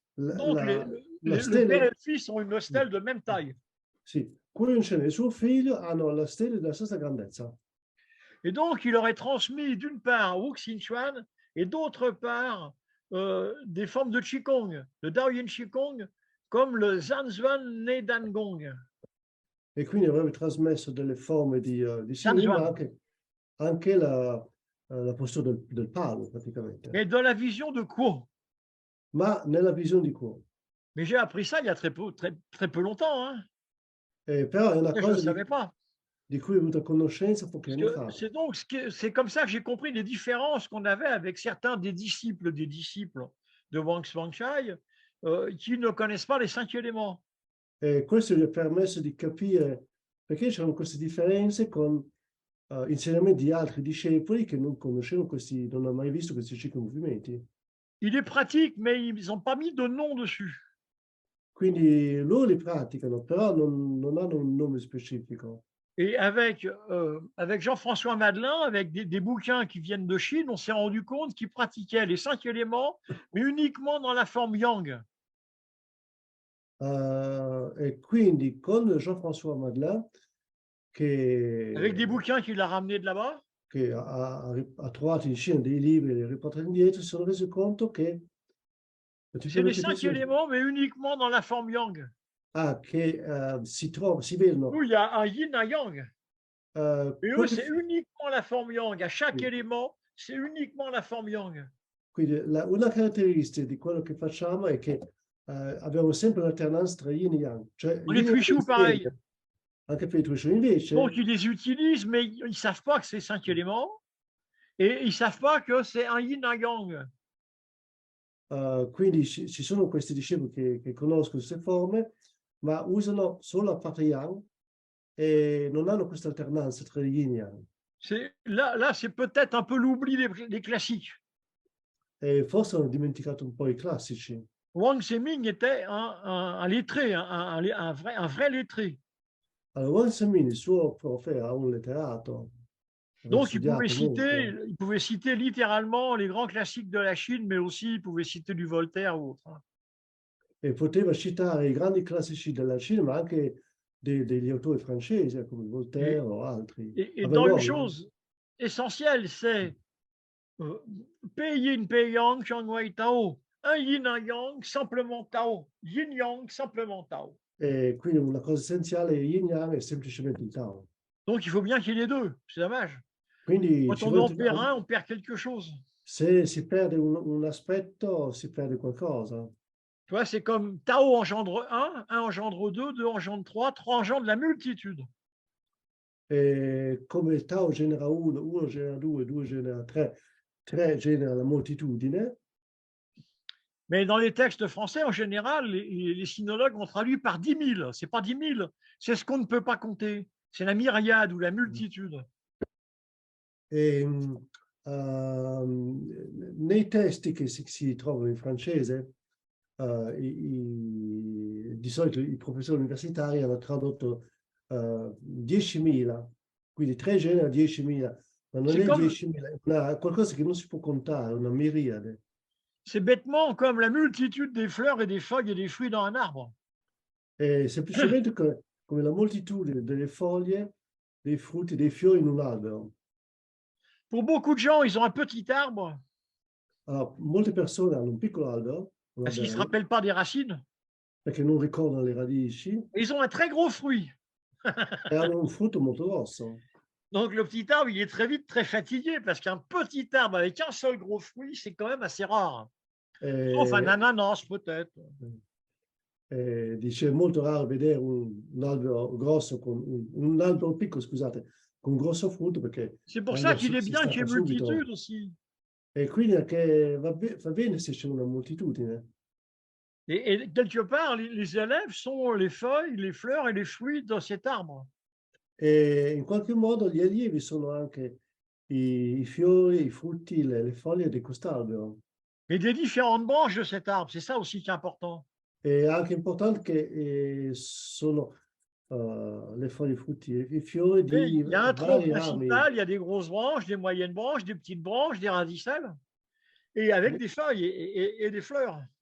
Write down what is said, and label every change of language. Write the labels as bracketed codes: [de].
[fr] donc le père et le fils ont une stèle de même taille. [it] Sì, Kuo Yunshen e suo figlio hanno la stella della stessa grandezza. [fr] Et donc, il aurait transmis d'une part Wu Xingquan et d'autre part des formes de Qigong, le Daoyin Qigong, comme le Zanzuan Nedan Gong. [it] E quindi avrebbe trasmesso delle forme di Qigong, ma Zanzuan. anche la postura del palo, praticamente. [fr] Mais dans la vision de Kuo. [it] Ma nella visione di Kuo. [fr] Mais j'ai appris ça il y a très peu longtemps. Hein. [it] Però è una [fr] Je ne [it] cosa [fr] savais pas. [it] di cui ho avuto conoscenza pochi anni fa. [fr] C'est donc c'est comme ça que j'ai compris les différences qu'on avait avec certains des disciples de Wang Xuanchai qui ne connaissent pas les 5 éléments. [it] E questo gli ha permesso di capire perché c'erano queste differenze con insegnamenti di altri discepoli che non conoscevano non hanno mai visto questi 5 movimenti. [fr] Il est pratique, mais ils n'ont pas mis de nom dessus. [it] Quindi loro li praticano, però non hanno un nome specifico. [fr] Et avec Jean-François Madelin, avec des bouquins qui viennent de Chine, on s'est rendu compte qu'ils pratiquaient les 5 éléments, mais uniquement dans la forme yang. [it] E quindi con Jean-François Madelin, [fr] Avec des bouquins qu'il a ramenés de là-bas, [it] che ha trovato in Cina dei libri e li ha riportati indietro, si sono resi conto che [fr] c'est les 5 éléments, mais uniquement dans la forme yang. [it] Che si vedono. [fr] Nous, il y a un yin, un yang. Et eux, c'est uniquement la forme yang. À chaque élément, c'est uniquement la forme yang. [it] Quindi una caratteristica di quello che facciamo è che abbiamo sempre un'alternanza tra yin e yang. Cioè, [fr] Les Twishu, pareil. [it] Anche per i Twishu invece. [fr] Donc, ils les utilisent, mais ils ne savent pas que c'est 5 éléments. Et ils ne savent pas que c'est un yin, un yang. [it] Quindi ci sono questi discepoli che conoscono queste forme, ma usano solo la parte yang e non hanno questa alternanza tra yin e yang. [fr] Là c'est peut-être un peu l'oubli des classiques. [it] E forse hanno dimenticato un po' i classici. [fr] Wang Seming était un lettré, un vrai lettré. [it] Allora, Wang Seming, il suo prof, era un letterato. [fr] Donc, il pouvait citer littéralement les grands classiques de la Chine, mais aussi il pouvait citer du Voltaire ou autre. [it] E poteva citare i grandi classici della Cina, ma anche degli autori francesi, come Voltaire o altri. [fr] Et dans une chose essentielle, c'est Pei Yin, Pei Yang, Chang Wei Tao. Un yin, un yang, simplement Tao. Yin Yang, simplement Tao. [it] E quindi una cosa essenziale, yin yang è semplicemente il Tao. [fr] Donc, il faut bien qu'il y ait les deux. C'est dommage. [it] Quindi [fr] quand on en perd un, on perd quelque chose. [it] Se si perde un aspetto, si perde qualcosa. [fr] Tu vois, c'est comme Tao engendre 1 engendre 2, 2 engendre 3 engendre la multitude. [it] E come il Tao genera 1, 1 genera 2, 2 genera 3, 3 genera la moltitudine. [fr] Mais dans les textes français, en général, les sinologues ont traduit par 10 000. Ce n'est pas 10 000, c'est ce qu'on ne peut pas compter. C'est la myriade ou la multitude. [it] E, nei testi che si trovano in francese, di solito i professori universitari hanno tradotto 10.000, quindi 3 genera 10.000, ma non è 10.000, è qualcosa che non si può contare, una miriade. [fr] C'est bêtement comme la multitude des fleurs et des feuilles et des fruits dans un arbre. [it] È semplicemente come la moltitudine delle foglie, dei frutti, dei fiori in un albero. [fr] Pour beaucoup de gens, ils ont un petit arbre. [it] Alors, molte persone hanno un piccolo albero. [fr] Parce qu'ils ne se rappellent pas des racines. [it] Perché non ricordano le radici. [fr] Et ils ont un très gros fruit. [it] E hanno un frutto molto grosso. [fr] Donc le petit arbre, il est très vite très fatigué parce qu'un petit arbre avec un seul gros fruit, c'est quand même assez rare. Sauf un ananas peut-être. [it] Dice, è molto raro vedere un albero grosso, un albero piccolo, scusate, con un grosso frutto perché... [fr] C'est pour ça qu'il est bien qu'il y ait multitude aussi. [it] E quindi anche va bene se c'è una moltitudine. [fr] Et quelque part, les élèves sont les feuilles, les fleurs et les fruits de cet arbre. [it] E in qualche modo gli allievi sono anche i fiori, i frutti, le foglie di quest'albero. [fr] Et des différentes branches de cet arbre, c'est ça aussi qui est important. [it] È anche importante che sono le foglie, i frutti e i fiori di [fr] il y a un tronc principal, [it] rami. [fr] il y a des grosses branches, des moyennes branches, des petites branches, des radicelles, et avec des feuilles et des fleurs.